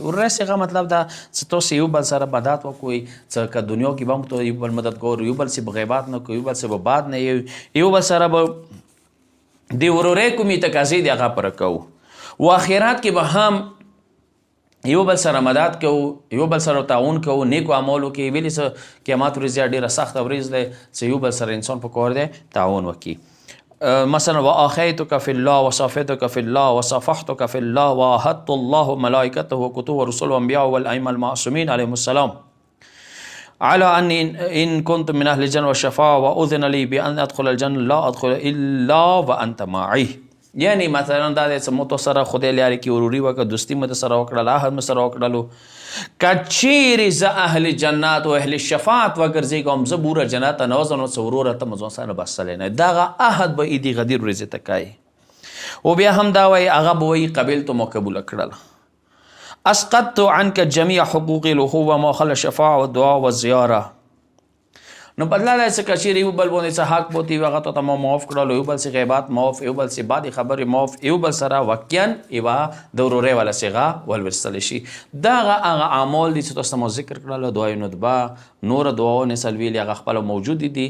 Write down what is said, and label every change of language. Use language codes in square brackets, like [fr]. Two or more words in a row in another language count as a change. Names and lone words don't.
[ps] ورورۍ صیغه مطلب دا چې تاسې یو بل سره بدات وکوئ چې که دنیا کې به هم یو بل مددګار یو بل سې به غیبات نه کوي، یو بل سې به باد نه یو بل سره به د ورورۍ کومې تقاضې دي هغه پوره کوو، و آخرات کې به هم یو بل سره مدد کوو، یو بل سره تعاون کوو نیکو اعمالو کې. ویلې څه قیامت ورځ ډېره سخته ورځ دی چې یو بل سره انسان په کار دی تعاون وکړي. [ar] مثلا واخیتک فی الله وصافیتک فی الله وصافحتک فی الله واحدت الله ملائکته وکتبه ورسله وانبیاء والائمه المعصومین علیهم السلام على أني إن كنت من أهل الجنة والشفاعة وأذن لي بأن أدخل الجنة لا أدخل إلا وأنت معي. [ps] یعنی مثلا دا چې مو سره خدای لري کې وروري وکړه، دوستي مو سره وکړه، عهد مو سره وکړلو، کچېرې زه اهل جنات او اهل شفاعت وګرځېږم زه بوره جنت نه وځم نو څه وروره ته مو ځان سره بسلی نه. دغه عهد به یې د غدیر ورځې ته کوي. او بیا هم دا وایي هغه به وایي قبلتو مو قبوله کړله. [ar] اسقطت عنك جميع حقوق الاخوه ما خلا الشفاعه والدعاء والزياره. [ps] نو بدلا دا چې کچېرې یو بل باندې څه حق بوتي هغه ته ما معاف کړلو، یو بل سې غیبات معاف، یو بل سې بعدې خبرې معاف، یو بل سره واقعا یوه د ورورۍ والا صیغه ولوستلی شي. دغه هغه اعمال دي چې تاسو ته مو ذکر کړله، دعای ندبه نوره دعاونه څلویلې هغه خپله موجودې دي.